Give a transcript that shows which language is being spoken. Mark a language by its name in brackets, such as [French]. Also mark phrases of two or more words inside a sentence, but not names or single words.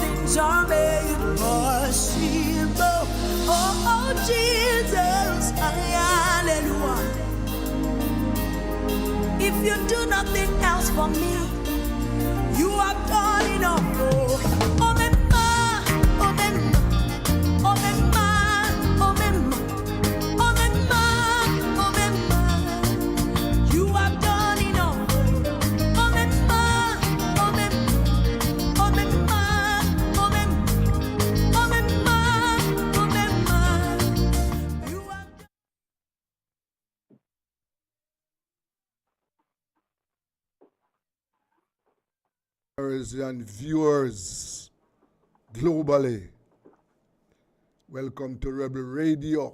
[English] are made possible. Oh, Jesus, hallelujah. If you do nothing else for me, you have done enough. [Akan] Oh, oh, me ma, oh, me ma, oh, me ma, oh, me ma, oh, me ma, oh, me ma. [English] You have done enough. [Akan] Oh, me ma, oh, me ma, oh, me ma, oh, me ma, oh, me ma, oh, me ma. [English] You have done. And viewers globally, welcome to Rebel Radio.